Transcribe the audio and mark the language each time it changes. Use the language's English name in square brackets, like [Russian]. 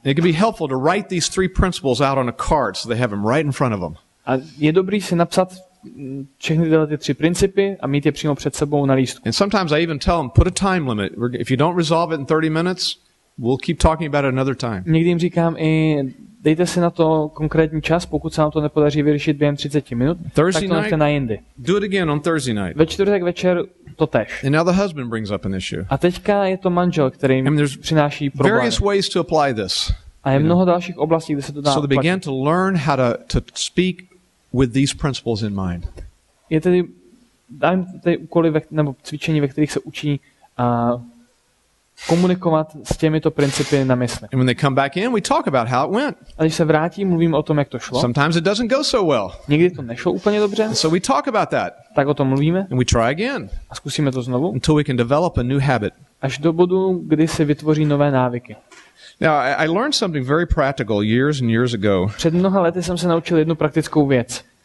[English] It can be helpful to write these 3 principles out on a card so they have them right in front of them. [Czech] A je dobrý si napsat všechny ty 3 principy a mít je přímo před sebou na lístku. [English] And sometimes I even tell them, put a time limit. If you don't resolve it in 30 minutes, we'll keep talking about it another time. [Czech] Někdy jim říkám i dejte si na to konkrétní čas, pokud se nám to nepodaří vyřešit během 30 minut, tak to nechte na jindy. [English] Do it again on Thursday night. [Czech] Ve čtvrtek večer to též. [English] And now the husband brings up an issue. [Czech] A teďka je to manžel, který přináší problém. [English] Various ways to apply this. [Czech] A je mnoho dalších oblastí, kde se to dá [English] So they began to learn how to speak with these principles in mind. [Czech] Je tedy dám tady úkoly nebo cvičení, ve kterých se učí komunikovat s těmito principy na mysli. [English] And when they come back in, we talk about how it went. [Czech] A když se vrátí, mluvím o tom, jak to šlo. [English] Sometimes it doesn't go so well. [Czech] Někdy to nešlo úplně dobře. [English] So we talk about that. [Czech] Tak o tom mluvíme. [English] And we try again. [Czech] A zkusíme to znovu. [English] Until we can develop a new habit. [Czech] Až do bodu, kdy si vytvoří nové návyky. [English] Now, I learned something very practical years and years ago. [Czech] Před mnoha lety jsem se naučil jednu praktickou věc.